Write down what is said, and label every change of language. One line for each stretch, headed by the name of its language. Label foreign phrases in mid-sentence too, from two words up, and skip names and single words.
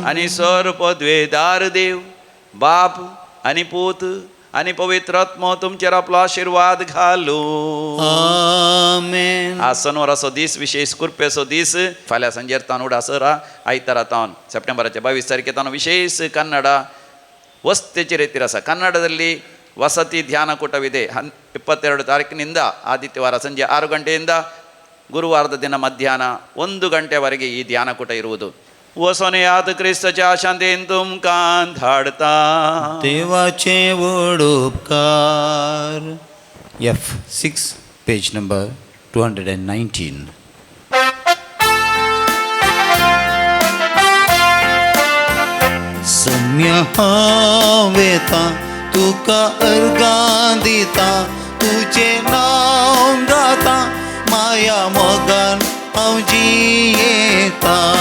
Konkani: आनी सर पदवेदार देव बाप आनी पूत आनी पवित्र आत्मो तुमचेर आपलो आशिर्वाद घालू. आमेन. आज शनिवाराचो दीस विशेष कृपेचो दीस. फाल्यां सांजेर तावन उडासरा आयतारा तावन सप्टेंबराच्या 22 तारखेर विशेष कन्नಡ ವಸ್ತಿಚೆ ರೀತಿರ
Kannada: ಸಹ ಕನ್ನಡದಲ್ಲಿ ವಸತಿ ಧ್ಯಾನಕೂಟವಿದೆ 22 ತಾರೀಕಿನಿಂದ ಆದಿತ್ಯವಾರ ಸಂಜೆ 6 ಗಂಟೆಯಿಂದ ಗುರುವಾರದ ದಿನ ಮಧ್ಯಾಹ್ನ 1 ಗಂಟೆವರೆಗೆ ಈ ಧ್ಯಾನಕೂಟ ಇರುವುದು.
Konkani: वसोनेयात क्रिस्तच्या शांतीन तुमकां धाडता. देवाचे व्हड उपकार.
English: F6 page number 219.
Konkani: सम्य हावेता तुका अर्गां दिता तुझे नांव गाता माया मोगान हांव जियेता.